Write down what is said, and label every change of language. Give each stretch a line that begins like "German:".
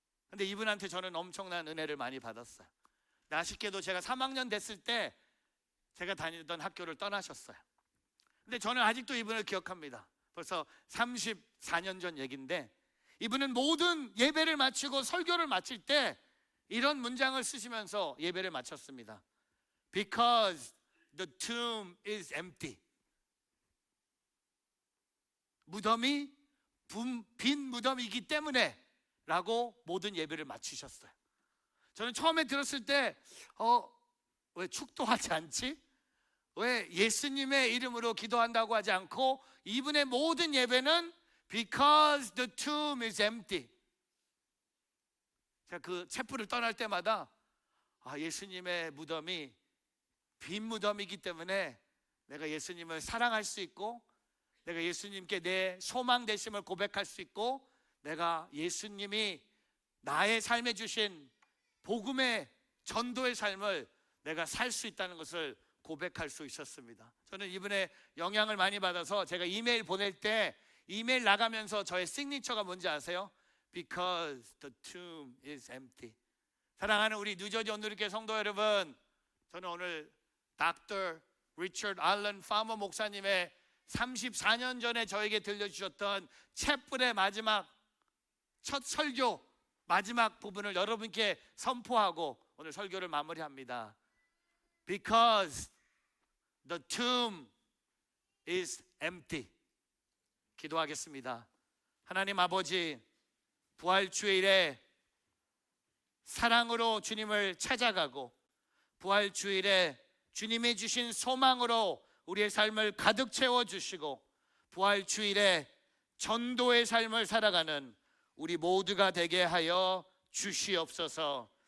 Korean: 근데 이분한테 저는 엄청난 은혜를 많이 받았어요. 아쉽게도 제가 3학년 됐을 때 제가 다니던 학교를 떠나셨어요. 근데 저는 아직도 이분을 기억합니다. 벌써 34년 전 얘기인데, 이분은 모든 예배를 마치고 설교를 마칠 때 이런 문장을 쓰시면서 예배를 마쳤습니다.
English: Because the tomb is empty.
Korean: 무덤이 빈 무덤이기 때문에 라고 모든 예배를 마치셨어요. 저는 처음에 들었을 때 왜 축도하지 않지? 왜 예수님의 이름으로 기도한다고 하지 않고 이분의 모든 예배는
English: Because the tomb is empty.
Korean: 제가 그 촛불을 떠날 때마다 예수님의 무덤이 빈 무덤이기 때문에 내가 예수님을 사랑할 수 있고, 내가 예수님께 내 소망 되심을 고백할 수 있고, 내가 예수님이 나의 삶에 주신 복음의 전도의 삶을 내가 살 수 있다는 것을 고백할 수 있었습니다. 저는 이분의 영향을 많이 받아서 제가 이메일 보낼 때 이메일 나가면서 저의 시그니처가 뭔지 아세요?
English: Because the tomb is empty.
Korean: 사랑하는 우리 뉴저지 온누리교회 성도 여러분, 저는 오늘 닥터 리처드 알런 파머 목사님의 34년 전에 저에게 들려주셨던 챗불의 마지막 첫 설교 마지막 부분을 여러분께 선포하고 오늘 설교를 마무리합니다.
English: Because the tomb is empty.
Korean: 기도하겠습니다. 하나님 아버지, 부활주일에 사랑으로 주님을 찾아가고 부활주일에 주님이 주신 소망으로 우리의 삶을 가득 채워주시고 부활주일에 전도의 삶을 살아가는 우리 모두가 되게 하여 주시옵소서.